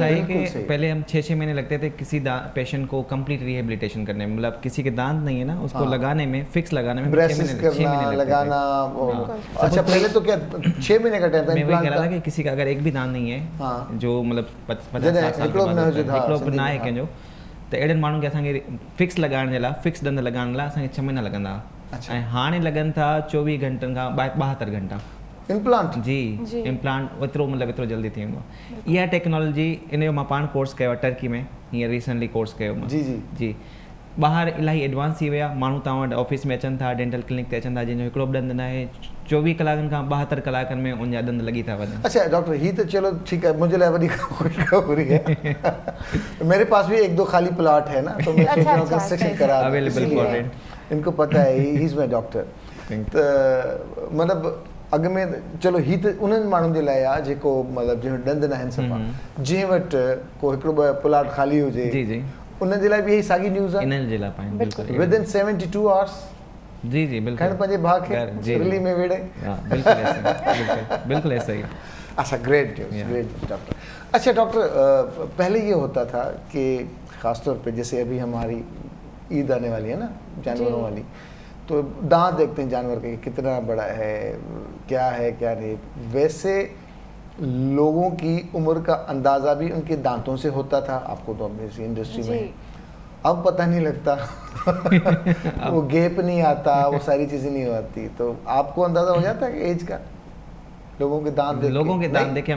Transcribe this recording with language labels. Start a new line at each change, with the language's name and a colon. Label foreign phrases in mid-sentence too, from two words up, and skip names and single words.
Urdu: ہے کہ پہلے ہم 6-6 مہینے لگتے تھے کسی پیشنٹ کو
English: complete rehabilitation
Urdu: کرنے میں، مطلب کسی کے دانت نہیں ہے نا اس کو لگانے میں، فکس لگانے میں بریسز کرنا، لگانا. اچھا پہلے تو کیا 6 مہینے کا ٹائم تھا, میں وہی کہہ رہا تھا کہ کسی کا اگر ایک بھی دانت نہیں ہے جو مطلب 50-60 سال کے بعد نا ہے
Sindhi: कंहिंजो, त अहिड़नि माण्हुनि खे असांखे फिक्स लॻाइण जे लाइ, फिक्स ॾंद लॻाइण लाइ असांखे 6 महीना लॻंदा हुआ, ऐं हाणे लॻनि था 24 घंटनि खां 72 घंटा इम्प्लांट। जी इम्प्लांट एतिरो मतिलबु एतिरो जल्दी थी वेंदो आहे। इहा टेक्नोलॉजी इन जो मां पाण कोर्स कयो आहे टर्की में, हींअर
English: recently course
Sindhi: कयो मां। जी ॿाहिरि इलाही एडवांस थी विया, माण्हू तव्हां वटि ऑफिस में अचनि था,
English: dental clinic
Sindhi: ते अचनि था, जंहिंजो हिकिड़ो बि ॾंदु न आहे, 24 कलाकनि खां 72 कलाकनि में उनजा ॾंद लॻी था वञनि।
Urdu: اچھا ڈاکٹر ہی تو چلو ٹھیک ہے، مجھے
Sindhi: लाइ वॾी खुशखबरी
Urdu: ہے میرے پاس بھی 1-2 خالی پلاٹ ہے نا، تو میں سوچ رہا ہوں کنسٹرکشن کرا
English: available for rent,
Urdu: ان کو پتا ہے
English: he is my doctor.
Urdu: تو مطلب
Sindhi: अॻु में चलो ही तो उन्हनि माण्हुनि जे लाइ आहे जेको मतिलबु जंहिं ॾंद न आहिनि सफ़ा, जंहिं वटि को हिकिड़ो 2 प्लॉट खाली हुजे, जी उन्हनि जे लाइ बि इहा साॻी न्यूज़ आहे, इन्हनि जे लाइ पाइनि बिल्कुलु
English: within 72 hours.
Sindhi: जी बिल्कुलु खैर पंहिंजे भाउ खे दिल्ली में वेड़े,
Urdu: بالکل ایسا ہی.
English: अच्छा great doctor.
Urdu: اچھا ڈاکٹر پہلے یہ ہوتا تھا کہ خاص طور پہ جیسے ابھی ہماری عید آنے والی ہے نا، جانوروں والی، تو دانت دیکھتے ہیں جانور کے کتنا بڑا ہے، کیا نہیں، ویسے لوگوں کی عمر کا اندازہ بھی ان کے دانتوں سے ہوتا تھا، آپ کو تو آبویسلی انڈسٹری میں اب پتا نہیں لگتا وہ گیپ نہیں آتا، وہ ساری چیزیں نہیں ہوتی، تو آپ کو اندازہ ہو جاتا ہے کہ ایج کا لوگوں کے دانت دیکھ کے